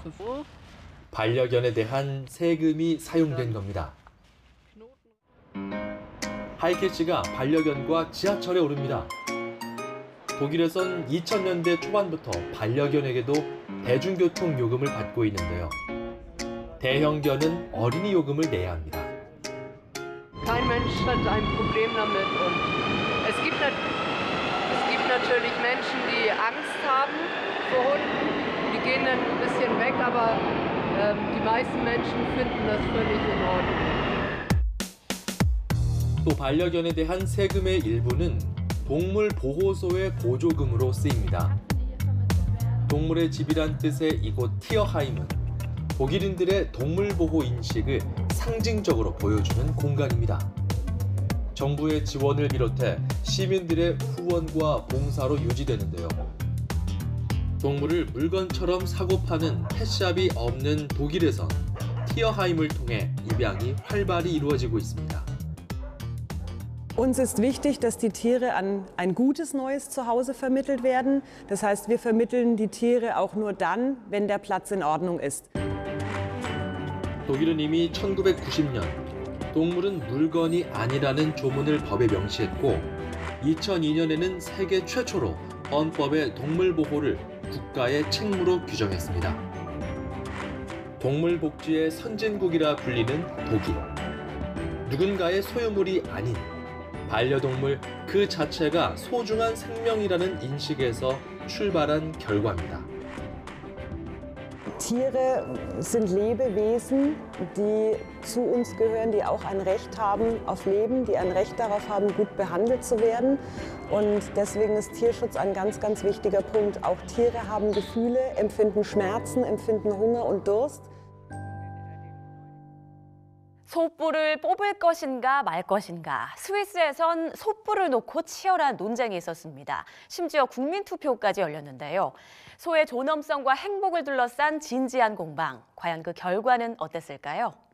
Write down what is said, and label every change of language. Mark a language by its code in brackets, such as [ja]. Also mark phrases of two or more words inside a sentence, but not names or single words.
[ko] 반려견에 대한 세금이 사용된 겁니다. 하이케 씨가 반려견과 지하철에 오릅니다. 독일에선 2000년대 초반부터 반려견에게도 대중교통 요금을 받고 있는데요. 대형견은 어린이 요금을 내야 합니다. [de] Kein Mensch hat ein Problem damit und es gibt natürlich Menschen, die Angst haben vor Hunden. Die gehen dann ein bisschen weg, aber die meisten Menschen finden das völlig in Ordnung. [ko] 또 반려견에 대한 세금의 일부는 동물 보호소의 보조금으로 쓰입니다. 동물의 집이란 뜻의 이곳 티어하임은 독일인들의 동물 보호 인식을 상징적으로 보여주는 공간입니다. 정부의 지원을 비롯해 시민들의 후원과 봉사로 유지되는데요. 동물을 물건처럼 사고 파는 펫샵이 없는 독일에선 티어하임을 통해 입양이 활발히 이루어지고 있습니다. [de] Uns ist wichtig, dass die Tiere an ein gutes neues Zuhause vermittelt werden. Das heißt, wir vermitteln die Tiere auch nur dann, wenn der Platz in Ordnung ist. [ko] 독일은 이미 1990년 동물은 물건이 아니라는 조문을 법에 명시했고 2002년에는 세계 최초로 헌법에 동물 보호를 국가의 책무로 규정했습니다. 동물 복지의 선진국이라 불리는 독일. 누군가의 소유물이 아닌 반려동물 그 자체가 소중한 생명이라는 인식에서 출발한 결과입니다. [de] Tiere sind Lebewesen, die zu uns gehören, die auch ein Recht haben auf Leben, die ein Recht darauf haben, gut behandelt zu werden. Und deswegen ist Tierschutz ein ganz, ganz wichtiger Punkt. Auch Tiere haben Gefühle, empfinden Schmerzen, empfinden Hunger und Durst. [ko] 소뿔을 뽑을 것인가 말 것인가. 스위스에선 소뿔을 놓고 치열한 논쟁이 있었습니다. 심지어 국민투표까지 열렸는데요. 소의 존엄성과 행복을 둘러싼 진지한 공방. 과연 그 결과는 어땠을까요?